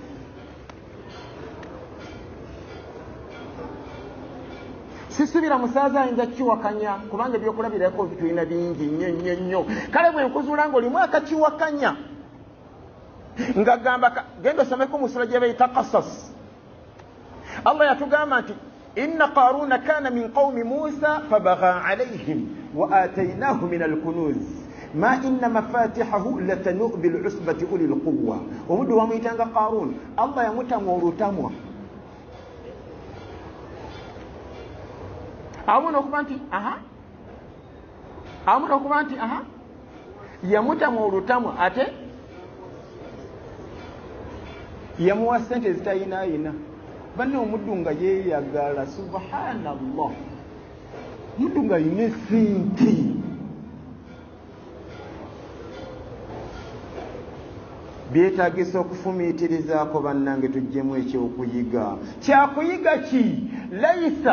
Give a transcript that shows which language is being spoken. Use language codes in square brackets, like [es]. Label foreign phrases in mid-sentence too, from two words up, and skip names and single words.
[lg] sisubira musaaza ayinza kiwakanya kubanga ebyokulabirako bitulina bingi nnyo kale bwe nkuzuula ng'olimu akakiwakanya nga gamba genda osomeko mu sura gye bayita Qasas Allah yatugamba nti [ar] إن قارون كان من قوم موسى فبغى عليهم وآتيناه من الكنوز ما إن مفاتحه لتنوء بالعصبة أولي القوة [lg] omuddu wamuyitanga Qarun Allah yamutamu olutamwa awona okuba nti yamutamu olutamwa ate yamuwa ssente ezitayinaayina banne omuddu nga yeeyagala subhanallah omuddu nga yina essente byetaagisa okufumiitirizaako bannange tuggyemu ekyokuyiga kyakuyiga ki laisa